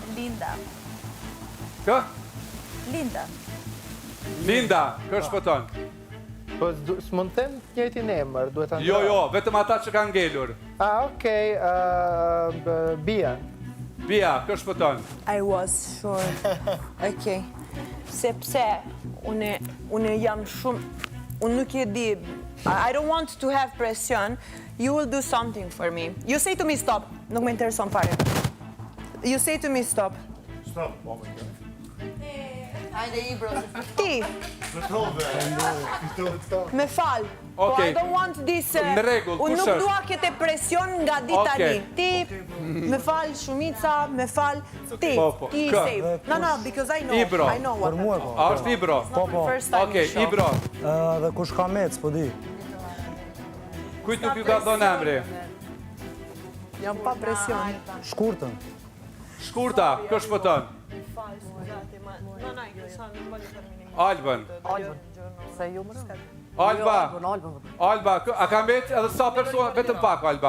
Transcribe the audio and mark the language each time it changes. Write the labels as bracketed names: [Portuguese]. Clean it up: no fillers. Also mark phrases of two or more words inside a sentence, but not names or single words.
[Albanian] Linda. Kë? Linda. Linda, kë shpëton? Po, s'mund them njëjtin emër, duhet ta Jo, vetëm ata që kanë ngelur. Okej, Bia. Bia, kë shpëton? [English] I was sure. [Albanian] Okej. Sepse unë jam shumë... Unë nuk e di... [English] I don't want to have pression. You will do something for me. You say to me stop. [Albanian] Nuk me intereson fare. [English] You say to me stop. Stop, oh my god. [Albanian] Hajde Ibro. Ti, me fal. Po, [English] I don't want this... [Albanian] Në rregull, Unë kush nuk është? dua kete presion nga dita Okej. një. Ti, me fal, Shumica, me fal. Ti, Po, ti kë? [English] save. No, because I know. [Albanian] Ibro. [English] I know what happened. [Albanian] A është Ibro? [English] It's not the first time Okej, you show. [Albanian] Ibro, Dhe kush ka mec, po di. kujt nuk ju ka dhënë emri? Jam pa presion. Shkurtën. Shkurta, kë shpëton? Albën. Alba, a ka mbet edhe sa persona, vetëm pak Alba.